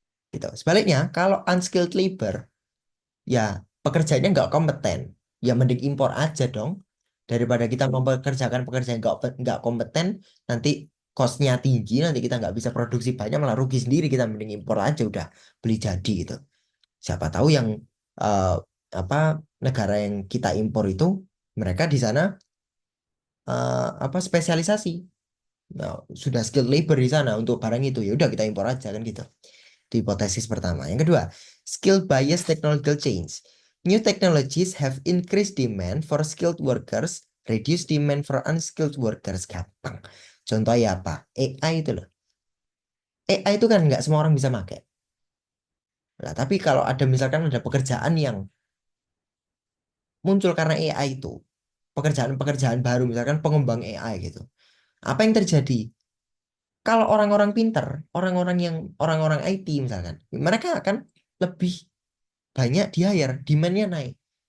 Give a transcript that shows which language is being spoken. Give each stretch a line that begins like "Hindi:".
Indonesian: Gitu. Sebaliknya, kalau unskilled labor, ya pekerjaannya nggak kompeten, ya mending impor aja dong daripada kita mempekerjakan pekerjaan nggak kompeten, nanti costnya tinggi, nanti kita nggak bisa produksi banyak malah rugi sendiri, kita mending impor aja udah beli jadi gitu. Siapa tahu yang eh, apa negara yang kita impor itu mereka di sana apa spesialisasi. Nah, sudah skilled labor di sana untuk barang itu, ya udah kita impor aja kan gitu. Itu hipotesis pertama. Yang kedua, skill bias technological change.
English: New technologies have increased demand for skilled workers, reduce demand for unskilled workers.
Indonesian: Gampang. Contohnya apa? AI itu loh. AI itu kan nggak semua orang bisa pakai. Nah, tapi kalau ada misalkan ada pekerjaan yang muncul karena AI itu, pekerjaan-pekerjaan baru, misalkan pengembang AI gitu. Apa yang terjadi? Kalau orang-orang pinter, orang-orang IT misalkan, mereka akan lebih banyak di hire, demand-nya naik.